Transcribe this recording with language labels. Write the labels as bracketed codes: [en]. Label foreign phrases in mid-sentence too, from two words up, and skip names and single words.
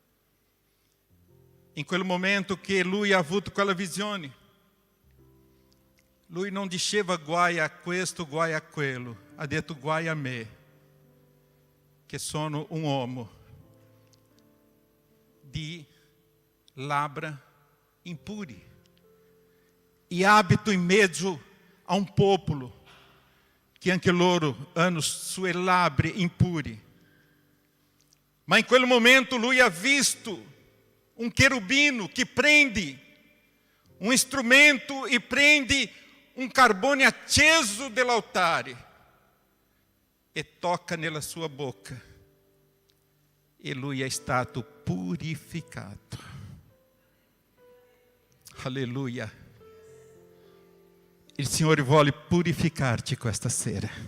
[it] In quel momento che lui ha avuto quella visione, lui non diceva guai a questo, guai a quello, ha detto guai a me, che sono un uomo di labbra impuri e abito in mezzo a un popolo che anche loro hanno sue labbra impuri. Ma in quel momento lui ha visto [pt] um querubino que [it] prende [pt] um instrumento [it] e prende [pt] um carbono aceso [it] dell'altare e toca nella sua boca. E lui è stato purificato. Alleluia. Il Signore vuole purificarti questa sera.